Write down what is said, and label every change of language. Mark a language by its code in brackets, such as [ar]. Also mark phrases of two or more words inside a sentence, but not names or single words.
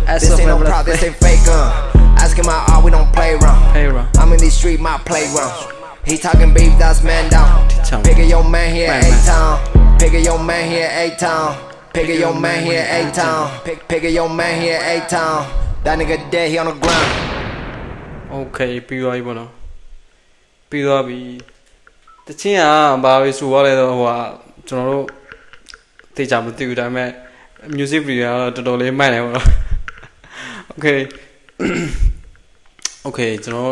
[en] This ain't no prop, this ain't fake, Asking my art, we don't play around. I'm in these streets, my playground. He talking beef, that's man down. Pick your man here, A-Town. Pick your man here, A-Town. Pick your man here, A-Town. Pick your man here, A-Town. That nigga dead, he on the ground. [my] Okay, ပြီးသွားပြီပေါ့နော်ပြီးသွားပြီတချင်းကဘာပဲဆိုရလဲတော့ဟိုကကျွန်တော်တို့သိကြမသိဘူးဒါပေမဲ့ [en] music video [my] ကတော့တော်တော်လေးမိုက်တယ်ပေါ့နော် [en] Okay Okay [my] ကျွန်တော်